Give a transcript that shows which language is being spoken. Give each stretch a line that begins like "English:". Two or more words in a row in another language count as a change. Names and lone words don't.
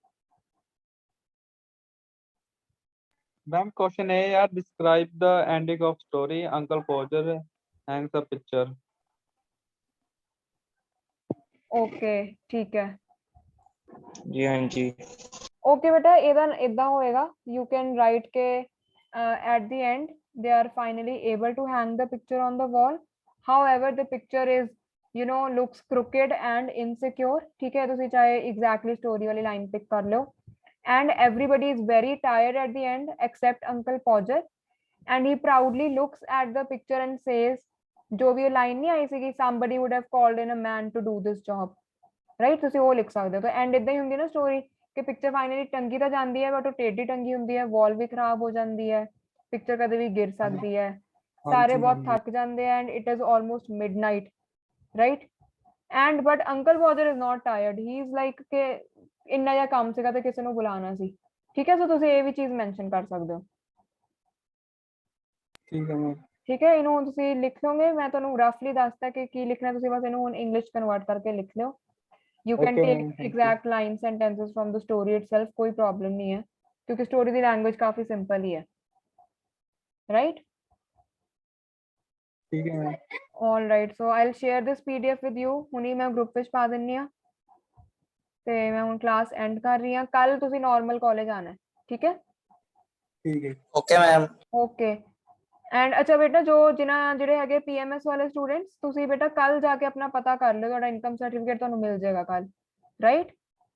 English: ma'am question
Punjabi: ਇਹ ਯਾਰ,
English: describe the ending of story Uncle Podger hangs a picture.
Punjabi: ਓਕੇ ਠੀਕ ਹੈ।
Hindi: ਜੀ हाँ जी।
Punjabi: ਓਕੇ ਬੇਟਾ, ਇਹਦਾ ਇਦਾਂ ਹੋਏਗਾ,
English: you can write ਕੇ at the end they are finally able to hang the picture on the wall, however the picture is looks crooked and insecure।
Hindi: ठीक है,
Punjabi: ਤੁਸੀਂ ਚਾਹੇ
English: exactly story
Punjabi: ਵਾਲੀ
English: line pick
Punjabi: ਕਰ ਲਿਓ।
English: and everybody is very tired at the end except uncle Podger, and he proudly looks at the picture and says,
Punjabi: ਜੋ ਵੀ ਲਾਈਨ ਨਹੀਂ ਆਈ ਸੀਗੀ,
English: somebody would have called in a man to do this job।
Punjabi: ਰਾਈਟ? ਤੁਸੀਂ ਉਹ ਲਿਖ ਸਕਦੇ ਹੋ। ਤਾਂ ਐਂਡ ਇਦਾਂ ਹੀ ਹੁੰਦੀ ਨਾ ਸਟੋਰੀ, ਕਿ
English: picture finally
Punjabi: ਟੰਗੀ ਤਾਂ ਜਾਂਦੀ ਹੈ, ਬਟ ਉਹ ਟੇਢੀ ਟੰਗੀ ਹੁੰਦੀ ਹੈ, ਵਾਲ ਵੀ ਖਰਾਬ ਹੋ ਜਾਂਦੀ ਹੈ, ਪਿਕਚਰ ਕਦੇ ਵੀ ਗਿਰ ਸਕਦੀ ਹੈ, ਸਾਰੇ ਬਹੁਤ ਥੱਕ ਜਾਂਦੇ ਆ,
English: and it is almost midnight.
Punjabi: ਰਾਈਟ?
English: and but Uncle Podger is not tired, he is like
Punjabi: ਕਿ ਇੰਨਾ ਜਿਹਾ ਕੰਮ ਸੀਗਾ ਤੇ ਕਿਸੇ ਨੂੰ ਬੁਲਾਉਣਾ ਸੀ। ਠੀਕ ਹੈ, ਸੋ ਤੁਸੀਂ ਇਹ ਵੀ ਚੀਜ਼ ਮੈਂਸ਼ਨ ਕਰ ਸਕਦੇ ਹੋ। ਠੀਕ ਹੈ ਮੈਮ। ਠੀਕ ਹੈ, ਇਹਨੂੰ ਤੁਸੀਂ ਲਿਖ ਲਓਗੇ। ਮੈਂ ਤੁਹਾਨੂੰ ਰਫਲੀ ਦੱਸਤਾ ਕਿ ਕੀ ਲਿਖਣਾ, ਤੁਸੀਂ ਬਸ ਇਹਨੂੰ ਹੁਣ
English: English convert
Punjabi: ਕਰਕੇ ਲਿਖ ਲਿਓ।
English: You can Okay, take ma'am, thank you. exact line sentences from the story itself,
Hindi: कोई problem नहीं है, क्योंकि story की language काफी simple ही है। Right? ठीक है मैम।
English: All right, so I'll share this PDF with you।
Punjabi: ਹੁਣੀ ਮੈਂ group ਵਿੱਚ ਪਾ ਦਿੰਨੀ ਆ, ਤੇ ਮੈਂ ਹੁਣ
English: class end
Punjabi: ਕਰ ਰਹੀ ਹਾਂ। ਕੱਲ ਤੁਸੀਂ
English: normal college
Punjabi: ਆਣਾ ਹੈ। ਠੀਕ ਹੈ? ਠੀਕ ਹੈ।
English: okay ma'am.
Punjabi: ਓਕੇ। ਐਂਡ ਅੱਛਾ ਬੇਟਾ, ਜਿਹੜੇ ਹੈਗੇ ਪੀਐਮਐਸ ਵਾਲੇ ਸਟੂਡੈਂਟਸ, ਤੁਸੀਂ ਬੇਟਾ ਕੱਲ ਜਾ ਕੇ ਆਪਣਾ ਪਤਾ ਕਰ ਲਿਓ, ਤੁਹਾਡਾ
English: income certificate
Punjabi: ਤੁਹਾਨੂੰ ਮਿਲ ਜਾਏਗਾ ਕੱਲ।